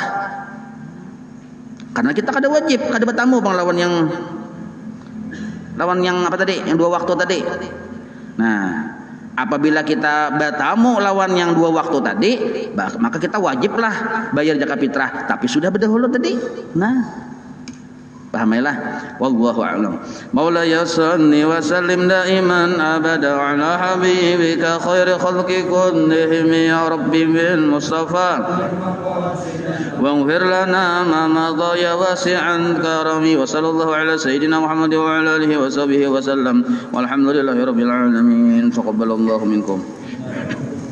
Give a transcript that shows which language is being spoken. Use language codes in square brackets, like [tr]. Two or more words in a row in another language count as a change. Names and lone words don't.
[bjn] Karena kita kada wajib, kada bertamu Bang lawan yang apa tadi? Yang 2 waktu tadi. Nah, apabila kita bertamu lawan yang 2 waktu tadi, maka kita wajiblah bayar zakat fitrah, tapi sudah berdahulu tadi. Nah, pahamilah. [ar] والله أعلم. مولاي صل وسلم دائما أبدا على حبيبك خير الخلق كلهم يا رب بالمصطفى. واغفر لنا ما مضى يا واسعا كرمي وصلى الله على سيدنا محمد وعلى اله وصحبه وسلم والحمد لله رب العالمين تقبل الله منكم.